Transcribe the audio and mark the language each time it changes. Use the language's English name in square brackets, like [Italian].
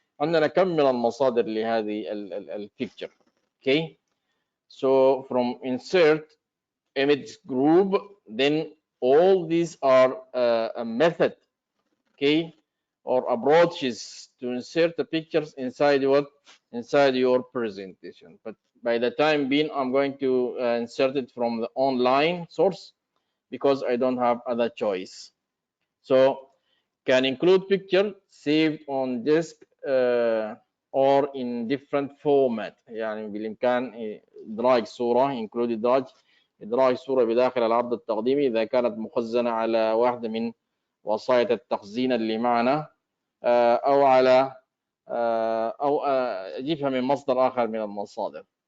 [Arabic] عندنا كم من المصادر لهذه الpicture. [English] Okay. So from insert image group, then all these are a method, okay, or approaches to insert the pictures inside what? Inside your presentation. But by the time being, I'm going to insert it from the online source because I don't have other choice. So can include picture saved on disk or in different format. [Arabic] يعني بالإمكان إدراج صورة include إدراج صورة بداخل العرض التقديمي إذا كانت مخزنة على واحدة من وسائط التخزين اللي معنا أو على أو أجيبها من مصدر آخر من المصادر.